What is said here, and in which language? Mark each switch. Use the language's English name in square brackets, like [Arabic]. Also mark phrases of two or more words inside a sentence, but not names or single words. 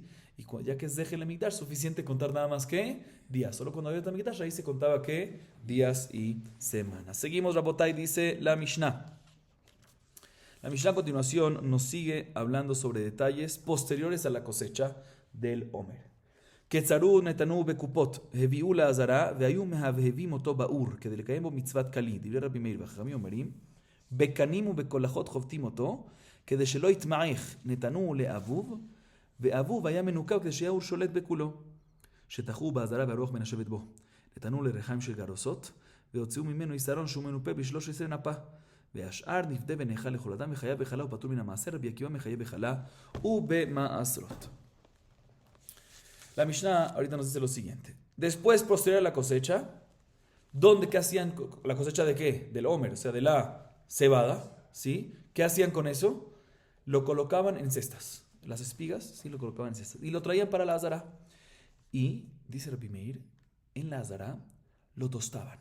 [Spanish] Y ya que es [Hebrew] זכר למקדש, [Spanish] suficiente contar nada más que días. Solo cuando había Betamikdash, ahí se contaba que días y semanas. Seguimos, Rabotai, dice la Mishnah. La Mishnah a continuación nos sigue hablando sobre detalles posteriores a la cosecha del Omer. [Hebrew] קצרוהו נתנוהו בקופות, הביאוהו לעזרה, והיו מהבהבים אותו באור, כדי בו מצוות כלי, דברי רבי מאיר וחכמים אומרים, בקנים ובקולחות חובטים אותו, כדי שלא יתמעך, נתנו לאבוב, ואבוב היה מנוקב כדי שיהיה הוא שולט בכולו. שתחו באזרה והרוח מנשבת בו. נתנו לרחיים של גרוסות, והוציאו ממנו יסרון שהוא מנופה ב13 נפה. והשאר נפדה ונאכל לכל אדם וחייב בחלה ופטור מן המעשר, רבי עקיבא מחייב בחלה ובמעשרות. [Spanish] La Mishnah ahorita nos dice lo siguiente. Después, posterior a la cosecha, ¿qué hacían? ¿La cosecha de qué? Del Omer, o sea, de la cebada, ¿sí? ¿Qué hacían con eso? Lo colocaban en cestas. Las espigas, sí, lo colocaban en cestas. Y lo traían para la azara. Y, dice Rabbi Meir, en la azara lo tostaban.